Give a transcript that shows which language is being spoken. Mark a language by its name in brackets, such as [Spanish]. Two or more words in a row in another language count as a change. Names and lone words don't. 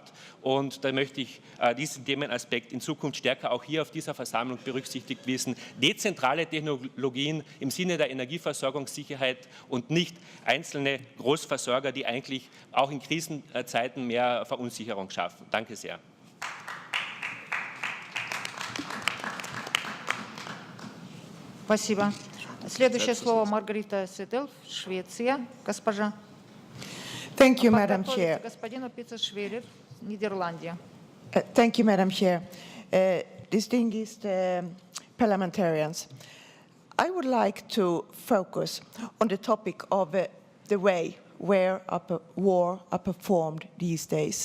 [German] Und da möchte ich diesen Themenaspekt in Zukunft stärker auch hier auf dieser Versammlung berücksichtigt wissen. Dezentrale Technologien im Sinne der Energieversorgungssicherheit und nicht einzelne Großversorger, die eigentlich auch in Krisenzeiten mehr Verunsicherung schaffen. Danke sehr. [Russian] Спасибо. Следующее слово Маргарита Седел, Швеция. Госпожа. [English] Thank you, Madam Chair. [Russian] Господину Пиццашвили, Нидерландия. [English] Thank you, Madam Chair. Distinguished parliamentarians, I would like to focus on the topic of the way where war are performed these days.